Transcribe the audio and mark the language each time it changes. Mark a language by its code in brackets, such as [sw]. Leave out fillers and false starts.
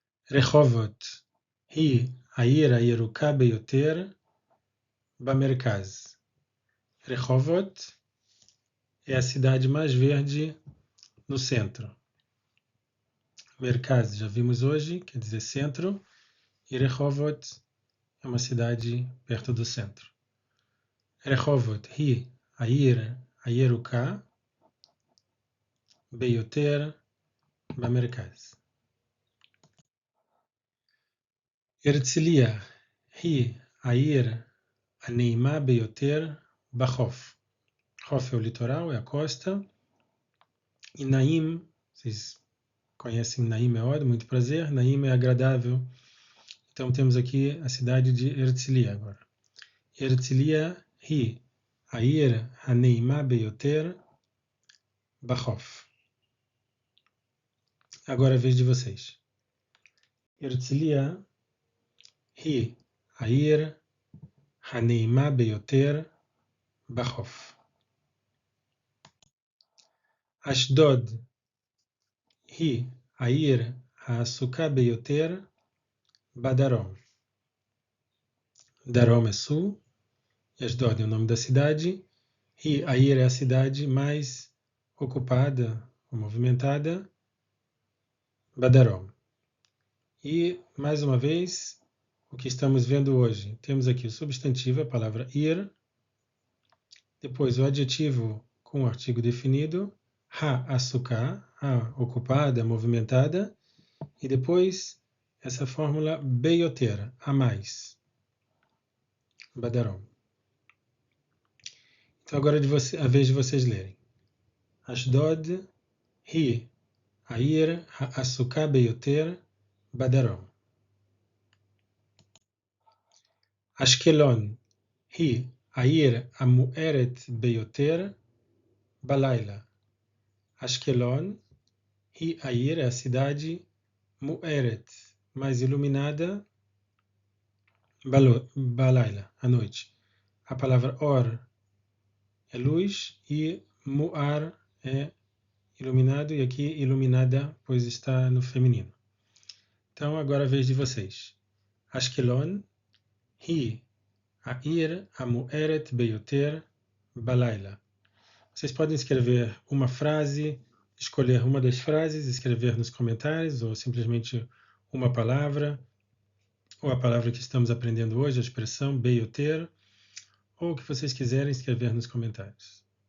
[he] רחובות היא העיר הירוקה ביותר במרכז. [pt] Rehovot é a cidade mais verde no centro. Merkaz, já vimos hoje, quer dizer centro, e Rehovot é uma cidade perto do centro. [he] Rehovot hi העיר הירוקה ביותר במרכז. הרצליה היא העיר הנעימה ביותר בחוף. [pt] Hof é o litoral, é a costa. E Naim, vocês conhecem Naim Meod, muito prazer. Naim é agradável. Então temos aqui a cidade de Herzliya agora. [he] Herzliya hi העיר הנעימה ביותר בחוף. [pt] Agora é a vez de vocês. [he] Herzliya hi העיר הנעימה ביותר בחוף. אשדוד היא העיר העסוקה ביותר בדרום. [pt] Darom é sul, e Ashdod é o nome da cidade, e Air é a cidade mais ocupada ou movimentada, Badarom. E, mais uma vez, o que estamos vendo hoje, temos aqui o substantivo, a palavra ir, depois o adjetivo com o artigo definido, ha-asuka, a ocupada, movimentada, e depois essa fórmula beyoter, a mais, Badarom. Então agora é a vez de vocês lerem. [he] אשדוד היא העיר העסוקה ביותר בדרום. אשקלון היא העיר המוארת ביותר בלילה. אשקלון היא העיר, [pt] a cidade מוארת, mais iluminada balaila, à noite. A palavra or é luz e muar é iluminado, e aqui iluminada, pois está no feminino. Então agora a vez de vocês. [he] Ashkelon hi העיר המוארת ביותר בלילה. [pt] Vocês podem escrever uma frase, escolher uma das frases, escrever nos comentários, ou simplesmente uma palavra, ou a palavra que estamos aprendendo hoje, a expressão ביותר, ou o que vocês quiserem escrever nos comentários.